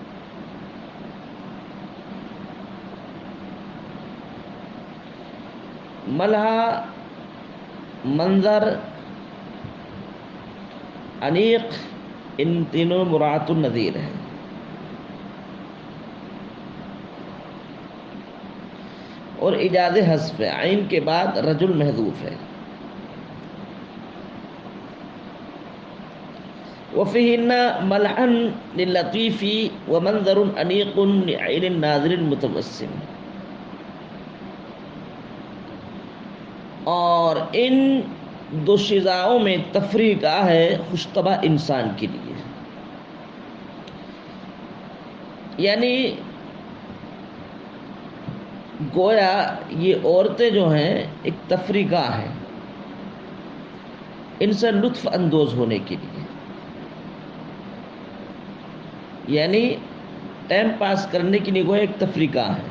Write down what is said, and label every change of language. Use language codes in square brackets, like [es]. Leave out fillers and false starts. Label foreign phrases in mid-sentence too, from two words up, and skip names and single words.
[ur] ملحہ، منظر، انیق، ان تینوں مراعات النظیر ہیں۔ اور ایجاز حذف ہے، عین کے بعد رجل محذوف ہے۔ [ar] وفيهن ملحا للطيف ومنظر انيق لعين الناظر المتوسم۔ [ur] اور ان دوشیزاؤں میں تفریح گاہ ہے خوشطبع انسان کے لیے، یعنی گویا یہ عورتیں جو ہیں ایک تفریح گاہ ہیں ان سے لطف اندوز ہونے کے لیے، یعنی [en] time pass [ur] کرنے کے لیے گویا ایک تفریح گاہ ہے۔